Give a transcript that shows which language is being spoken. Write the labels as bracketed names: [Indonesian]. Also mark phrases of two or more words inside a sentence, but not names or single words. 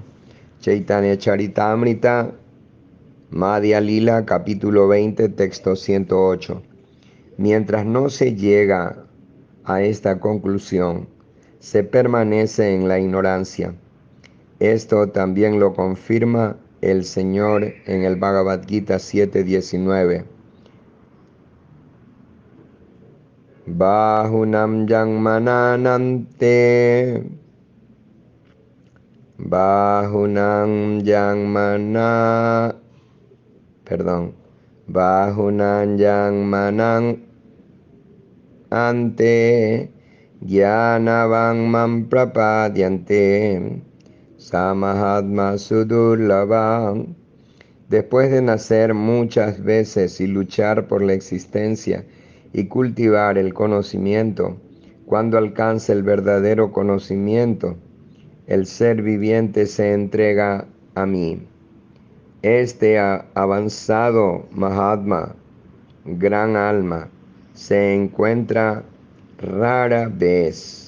[Spanish] Chaitanya Charitamrita, Madhya Lila, capítulo 20, texto 108. Mientras no se llega a esta conclusión, se permanece en la ignorancia. Esto también lo confirma el Señor en el Bhagavad Gita 7:19. [Sanskrit] Bahunam Jangmananante, Bahunam Jangmana, Bahunam Jangmanan ante Jnanavam Prapadyante Samahatma Sudurlabam. [Spanish] Después de nacer muchas veces y luchar por la existencia y cultivar el conocimiento, cuando alcanza el verdadero conocimiento, el ser viviente se entrega a mí. Este avanzado Mahatma, gran alma, se encuentra rara vez.